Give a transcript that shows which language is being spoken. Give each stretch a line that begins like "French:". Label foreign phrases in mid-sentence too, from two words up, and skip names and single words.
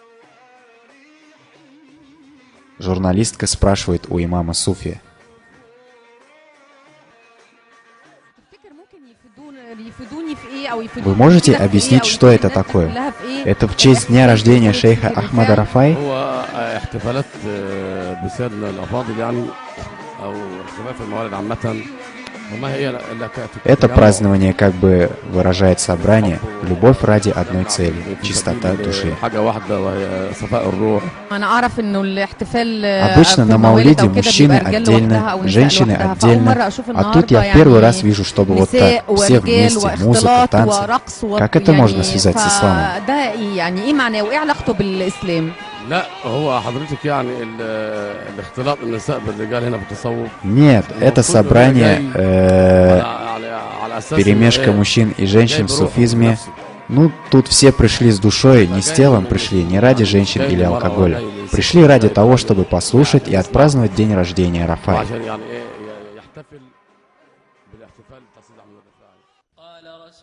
Russian: Журналистка спрашивает у имама Суфия: Вы можете объяснить, что это такое? Это в честь дня рождения шейха Ахмада Рафаи?
Arabic: هو احتفالات بسيادنا الأفاضل يعني أو احتفالات الموالد عامة وما هي إلا
Russian: Это
Arabic: كتجمع
Russian: празднование как бы выражает собрание, любовь ради одной цели, чистота души.
Arabic: حاجة واحدة وهي صفاء الروح. أنا أعرف إنه الاحتفال
Russian: Обычно на Маулиде мужчины отдельно, женщины отдельно, а тут я в первый раз вижу, чтобы вот так, все вместе, музыка, танцы. Как это можно связать с исламом?
Arabic: ده يعني إيه معناه وإيه علاقته بالإسلام؟ لا هو حضرتك يعني الاختلاط النساء بالرجال هنا بالتصوف
Russian: Нет, это собрание,
Arabic: على أساس
Russian: перемешка мужчин и женщин в суфизме. Ну, тут все пришли с душой, не с телом пришли, не ради женщин или алкоголя. Пришли ради того, чтобы послушать и отпраздновать день рождения Рафаи.
Arabic: عشان يعني ايه يحتفل بالاحتفال بتأسيس عمل الرفاعي.